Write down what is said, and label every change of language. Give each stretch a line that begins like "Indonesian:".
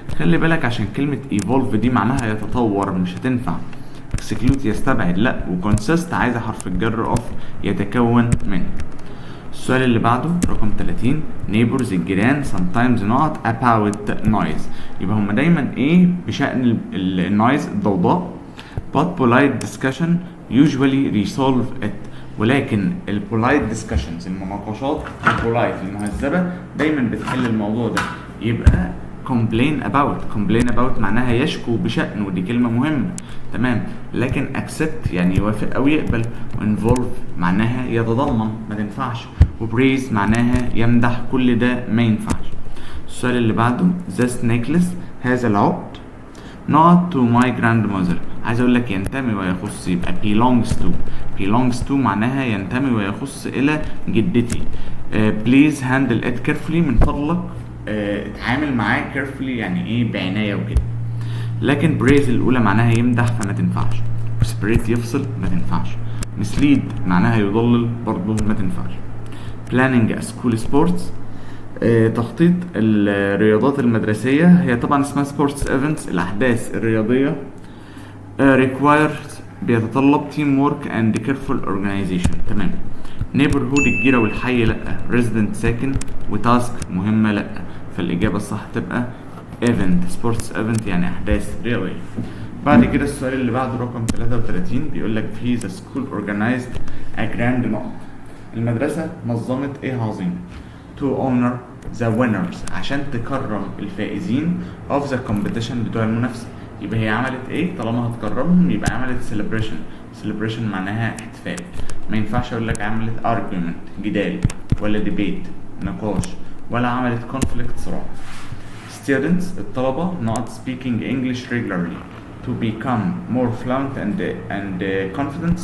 Arabic: خلي بالك عشان كلمة evolve دي معناها يتطور، مش هتنفع. exclude يستبعد لا، وconsist عايزة حرف الجر of يتكون من. السؤال اللي بعده رقم 30 neighbors الجيران
English: sometimes not about noise،
Arabic: يبقى هما دايما ايه بشأن النويز الضوضاء.
English: but polite discussion usually resolve it، ولكن polite discussions المناقشات polite
Arabic: المهذبة دايما بتحل الموضوع ده. يبقى complain about معناها يشكو بشأن، ودي كلمة مهمة تمام. لكن accept يعني يوافق أو يقبل، involve معناها يتضمن، ما تنفعش. وpraise معناها يمدح، كل ده ما ينفعش. السؤال اللي بعده
English: this necklace
Arabic: هذا العقد
English: not to my grandmother،
Arabic: عايز اقول لك ينتمي ويخص، يبقى
English: belongs to
Arabic: معناها ينتمي ويخص الى جدتي.
English: please handle it carefully
Arabic: من فضلك اتعامل معاه carefully يعني ايه بعناية وكده. لكن praise الاولى معناها يمدح فما تنفعش. separate يفصل ما تنفعش. mislead معناها يضلل برضه ما تنفعش. planning a school sports تخطيط الرياضات المدرسية، هي طبعا اسمها sports events الأحداث الرياضية.
English: requires بيتطلب teamwork and careful organization تمام.
Arabic: neighborhood الجيرة والحي لأ. resident ساكن، وتاسك مهمة لأ. فالإجابة الصح تبقى event sports event يعني أحداث رياضية. بعد كده السؤال اللي بعده رقم 33 بيقول لك في
English: the school organized a grand
Arabic: نقط. المدرسة نظمت ايه عظيم؟
English: to honor the winners
Arabic: عشان تكرم الفائزين
English: of the competition
Arabic: بتوع المنافسة. يبقى هي عملت ايه؟ طالما هتكرمهم يبقى عملت celebration معناها احتفال. ما ينفعش اقول لك عملت argument جدال، ولا debate نقاش، ولا عملت conflict صراع.
English: students الطلبة not speaking English regularly to become more fluent and confident.